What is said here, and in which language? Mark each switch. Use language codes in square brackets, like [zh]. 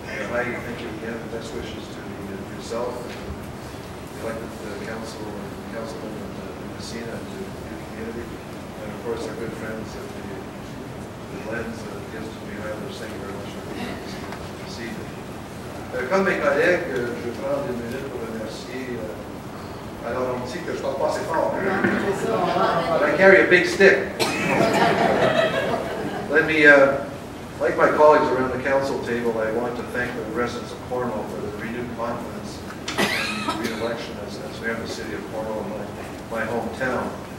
[en] Heidi, thank you again, and best wishes to yourself and the elected council and councilman in Messina and to your community, and of course our good friends at the Lens guests to be rather. Thank you very much for being here this evening. [fr] Comme mes collègues, je vais prendre une minute pour remercier. Alors on dit que je ne parle pas assez fort. [en] But I carry a big stick. Let me, like my colleagues around the council table, I want to thank the residents of Cornwall for the renewed confidence in re-election as mayor of the city of Cornwall, my hometown.